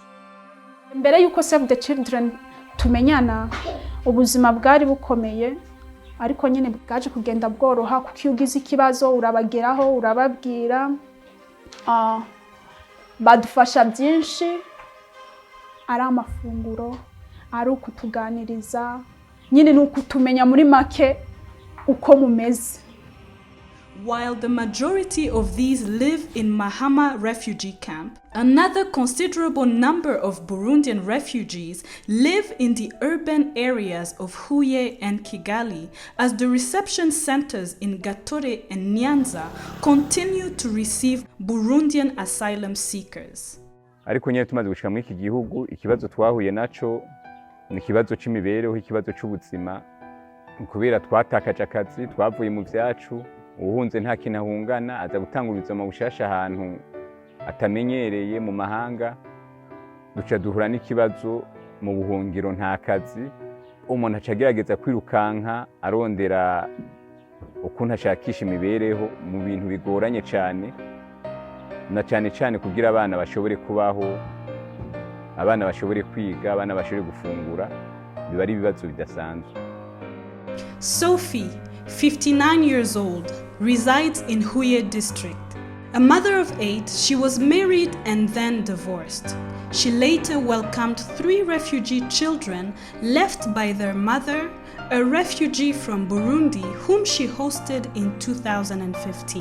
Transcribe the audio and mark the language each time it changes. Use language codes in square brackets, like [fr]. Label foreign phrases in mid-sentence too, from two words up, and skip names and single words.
[rw] Mbere yuko Save the Children tumenyana, ubuzima bwari bukomeye, ariko nyine bwaje kugenda bworoha kuko iyo ugize ikibazo urabageraho urababwira. Badufasha byinshi, ari amafunguro, ari ukutuganiriza, nyine ni ukutumenya muri make uko mumeze. [en] While the majority of these live in Mahama refugee camp, another considerable number of Burundian refugees live in the urban areas of Huye and Kigali, as the reception centers in Gatore and Nyanza continue to receive Burundian asylum seekers. [rn] Ariko nyine tumaze gushika muri iki gihugu, ikibazo twahuye naco ni ikibazo c'imibereho, ikibazo c'ubuzima, kubera twatakaje akazi, twavuye mu vyacu, uhunze nta kinahungana, aza gutanga ubuzima bushasha ahantu atamenyereye mu mahanga, duca duhura n'ikibazo mu buhungiro nta kazi, umuntu acagerageza kwirukanka arondera ukuntu ashakisha imibereho mu bintu bigoranye cyane, na cyane cyane kugira abana bashobore kubaho, abana bashobore kwiga, abana bashobore gufungura, biba ari ibibazo bidasanzwe. [en] Sophie, 59 years old, resides in Huye district. A mother of 8, she was married and then divorced. She later welcomed 3 refugee children left by their mother, a refugee from Burundi whom she hosted in 2015.